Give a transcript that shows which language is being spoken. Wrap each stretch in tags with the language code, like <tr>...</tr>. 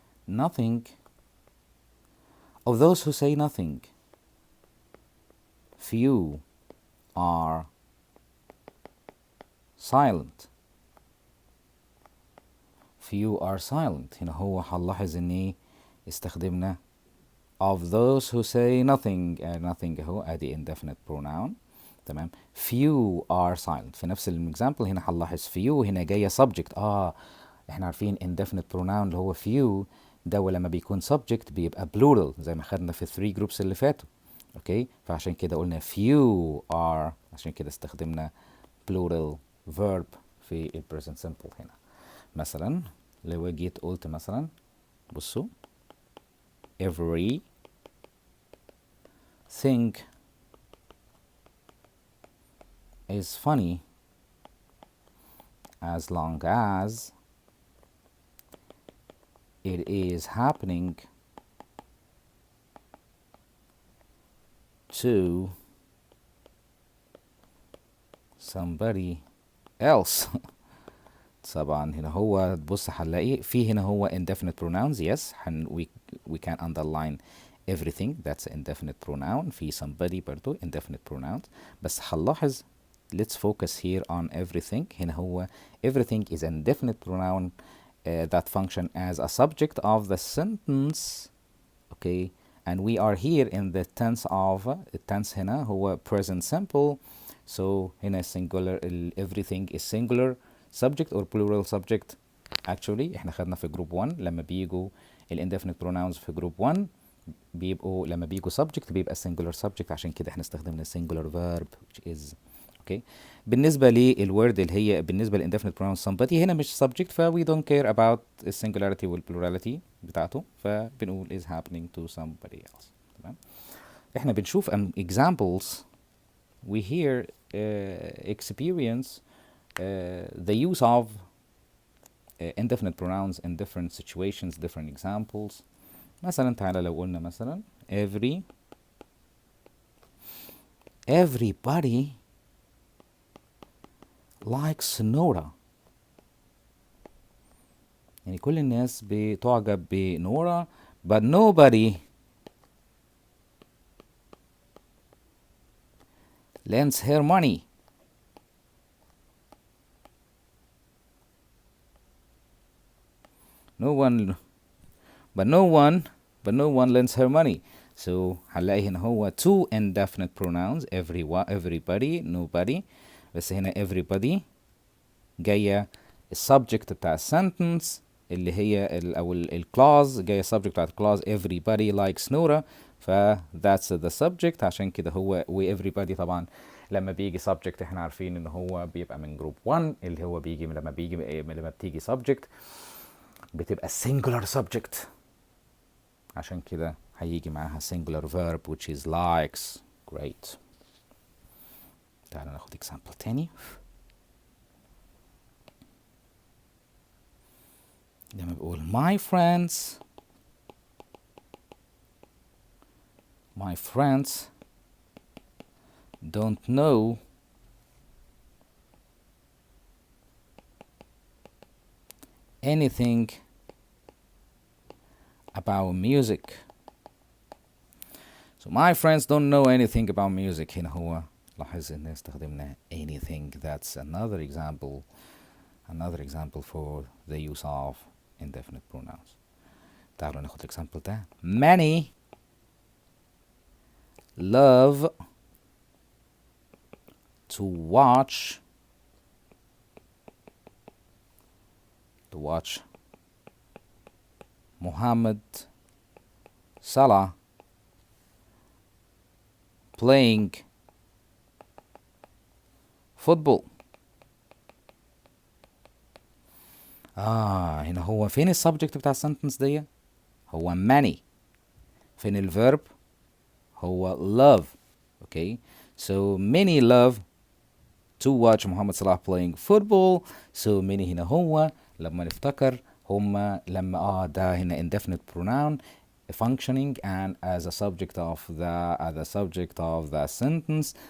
<en>nothing, of those who say nothing, few are silent. few are silent.</en> <ar>هنا هو هنلاحظ ان ايه استخدمنا</ar> <en>of those who say nothing. nothing</en> <ar>اهو ادي</ar> <en>indefinite pronoun. تمام. few are silent.</en> <ar>في نفس الاكزامبل هنا هنلاحظ few هنا جايه subject. احنا عارفين indefinite pronoun اللي هو few ده لما بيكون subject بيبقى plural زي ما خدنا في 3 groups اللي فاتوا. اوكي فعشان كده قلنا few are، عشان كده استخدمنا plural verb في ال present simple هنا. مثلا لو جيت قلت مثلا بصوا</ar> <en>every thing is funny as long as it is happening to somebody else.</en> <ar>طبعا هنا هو تبص هنلاقي في هنا هو indefinite pronouns.</ar> <en>yes we can underline everything that's indefinite pronoun. في somebody برضو indefinite pronouns.</en> <ar>بس هنلاحظ</ar> <en>let's focus here on everything. هنا هو everything is an indefinite pronoun that function as a subject of the sentence. okay and we are here in the tense of tense</en> <ar>هنا هو</ar> <en>present simple. so هنا singular everything is singular subject or plural subject.</en> <ar>actually احنا خدنا في جروب 1 لما بيجوا indefinite pronouns في جروب 1 بيبقوا لما بيجوا subject بيبقى singular subject. عشان كده احنا استخدمنا singular verb</ar> <en>which is okay.</en> <ar>بالنسبة للword اللي هي بالنسبة لindefinite pronoun somebody هنا مش subject ف</ar> <en>we don't care about</en> <ar>الsingularity والplurality بتاعته فبنقول</ar> <en>is happening to somebody else.</en> <ar>تمام. احنا بنشوف</ar> <en>examples we hear experience the use of indefinite pronouns in different situations different examples.</en> <ar>مثلا تعالى لو قلنا مثلا</ar> <en>everybody likes Nora.</en> <ar>يعني كل الناس بتعجب بنورا</ar> <en>but nobody lends her money. no one lends her money. so</en> <ar>هنلاقي هنا هو</ar> <en>two indefinite pronouns everybody nobody.</en> <ar>بس هنا everybody جاية السبجكت بتاع sentence اللي هي او الكلاز جاية subject بتاع الكلاز</ar> <en>everybody likes Nora</en> <ar>ف</ar> <en>that's the subject.</en> <ar>عشان كده هو و everybody طبعا لما بيجي subject احنا عارفين ان هو بيبقى من جروب 1 اللي هو بيجي لما بتيجي subject بتبقى singular subject. عشان كده هيجي معاها</ar> <en>singular verb which is likes. great.</en> <ar>تعالى ناخد example تاني. لما بقول</ar> <en>my friends don't know anything about music. so my friends don't know anything about music.</en> <ar>هنا هو لاحظ ان استخدمنا anything.</ar> <en>that's another example for the use of indefinite pronouns.</en> <ar>تعالوا ناخد example ده.</ar> <en>many love to watch Muhammad Salah playing football.</en> <ar>هنا هو فين السبجكت بتاع السنتنس دي؟ هو many. فين الفيرب؟ هو love.</ar> <en>okay, so many love to watch Mohamed Salah playing football. so many</en> <ar>هنا هو لما نفتكر هما لما ده هنا</ar> <en>indefinite pronoun functioning and as a subject of the sentence.</en>